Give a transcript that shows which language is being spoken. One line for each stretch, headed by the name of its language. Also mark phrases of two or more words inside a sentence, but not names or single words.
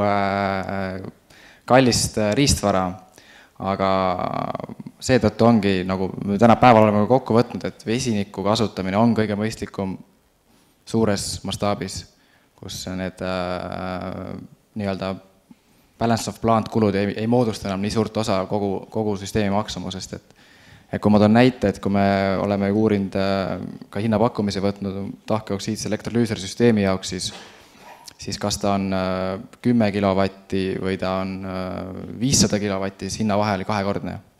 Estonian: kallist riistvara, aga seetõttu ongi, nagu me täna päeval oleme kokku võtnud, et vesiniku kasutamine on kõige mõistlikum suures mastaabis, kus need nii-öelda
English: balance of plant
Estonian: kulud ei moodusta enam nii suurt osa kogu süsteemi maksumusest, et kui ma toon näite, et kui me oleme uurinud ka hinnapakkumise võtnud tahkeoksiidse elektrolüüsersüsteemi jaoks, siis kas ta on 10 kilovatti või ta on 500 kilovatti, siis hinna vahe oli 2-kordne.